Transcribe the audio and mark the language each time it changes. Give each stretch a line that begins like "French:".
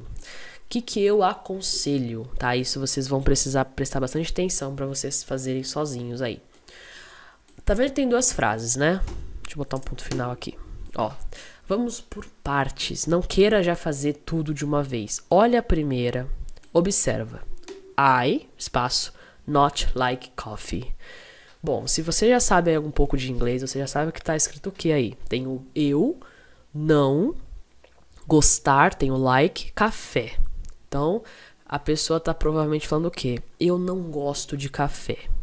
Portuguese: O que eu aconselho, tá? Isso vocês vão precisar prestar bastante atenção para vocês fazerem sozinhos aí. Tá vendo que tem 2 frases, né? Deixa eu botar um ponto final aqui. Ó, vamos por partes. Não queira já fazer tudo de uma vez. Olha a primeira, observa.
English: I, espaço, not like coffee.
Portuguese: Bom, se você já sabe um pouco de inglês, você já sabe que tá escrito o que aí? Tem o eu, não, gostar, tem o like, café. Então, a pessoa tá provavelmente falando o quê? Eu não gosto de café.